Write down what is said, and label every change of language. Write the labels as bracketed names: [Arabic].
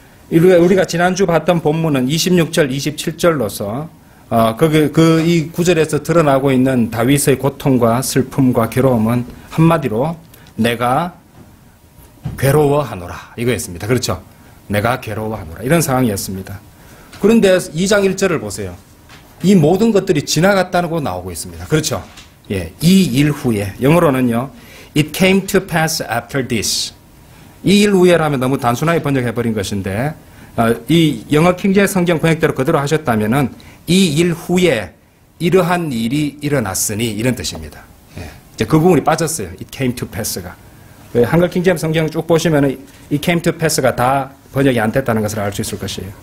[Korean] 우리가 지난주 봤던 본문은 26절 27절로서 이 구절에서 드러나고 있는 다윗의 고통과 슬픔과 괴로움은 한마디로 내가 괴로워하노라 이거였습니다. 그렇죠? 내가 괴로워하노라 이런 상황이었습니다. 그런데 2장 1절을 보세요. 이 모든 것들이 지나갔다고 나오고 있습니다. 그렇죠? 예, 이 일 후에 영어로는요, [English] it came to pass after this. [Korean] 이 일 후에라면 너무 단순하게 번역해버린 것인데 이 영어 킹제임스 성경 번역대로 그대로 하셨다면은 이 일 후에 이러한 일이 일어났으니 이런 뜻입니다. 예, 이제 그 부분이 빠졌어요. [English] it came to pass가. [Korean] 한글 킹제임스 성경 쭉 보시면은 [English] it came to pass [Korean] 가 다 번역이 안 됐다는 것을 알 수 있을 것이에요.